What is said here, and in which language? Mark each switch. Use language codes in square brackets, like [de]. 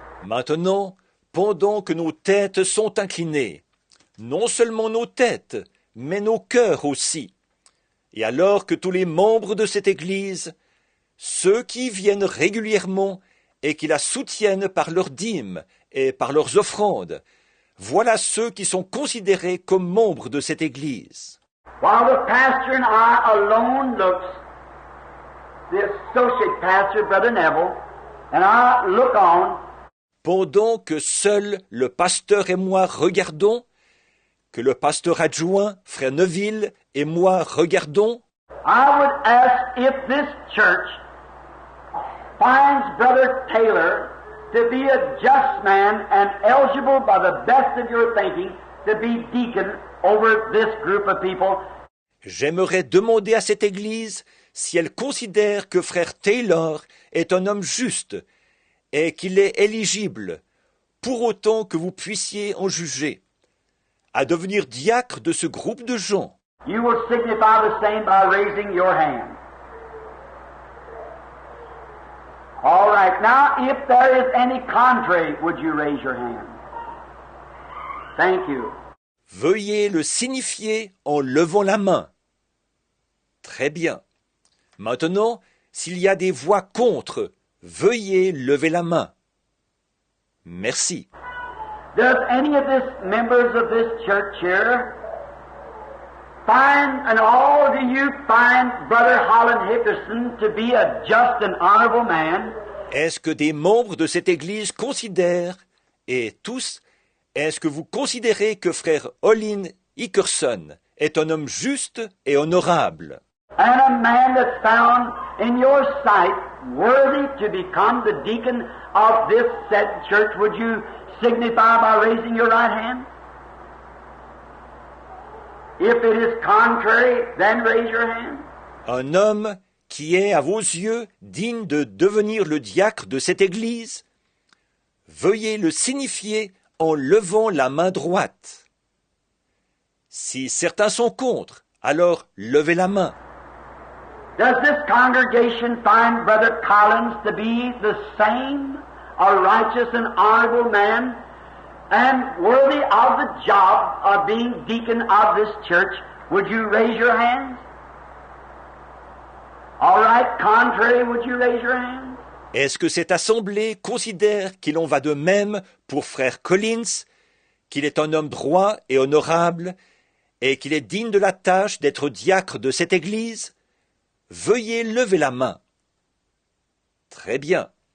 [fr] Maintenant, pendant que nos têtes sont inclinées, non seulement nos têtes, mais nos cœurs aussi, et alors que tous les membres de cette Église, ceux qui viennent régulièrement et qui la soutiennent par leurs dîmes et par leurs offrandes, voilà ceux qui sont considérés comme membres de cette Église. [en] While the pastor and I alone looks, the associate pastor, Brother Neville, and I look on, [fr] Pendant que seul le pasteur et moi regardons, que le pasteur adjoint, frère Neville, et moi regardons, [en] I would ask if this church finds Brother Taylor to be a just man and eligible by the best of your thinking to be deacon over this group of people. [fr] j'aimerais demander à cette Église si elle considère que frère Taylor est un homme juste et qu'il est éligible, pour autant que vous puissiez en juger, à devenir diacre de ce groupe de gens. [en] You will signify the same by raising your hand. All right. Now, if there is any contrary, would you raise your hand? Thank you. [fr] Veuillez le signifier en levant la main. Très bien. Maintenant, s'il y a des voix contre, veuillez lever la main. Merci. [en] Does any of this members of this church here find, and all do you find Brother Holland Hickerson to be a just and honorable man? [fr] Est-ce que des membres de cette Église considèrent, et tous, est-ce que vous considérez que frère Olin Hickerson est un homme juste et honorable? [en] And a man that's found in your sight worthy to become the deacon of this said church, would you signify by raising your right hand? If it is contrary, then raise your hand. [fr] Un homme qui est à vos yeux digne de devenir le diacre de cette Église, veuillez le signifier en levant la main droite. Si certains sont contre, alors levez la main. [en] Does this congregation find Brother Collins to be the same, a righteous and honorable man, and worthy of the job of being deacon of this church? Would you raise your hands? All right, contrary, would you raise your hands? [fr] Est-ce que cette assemblée considère qu'il en va de même pour frère Collins, qu'il est un homme droit et honorable, et qu'il est digne de la tâche d'être diacre de cette église? Veuillez lever la main. Très bien.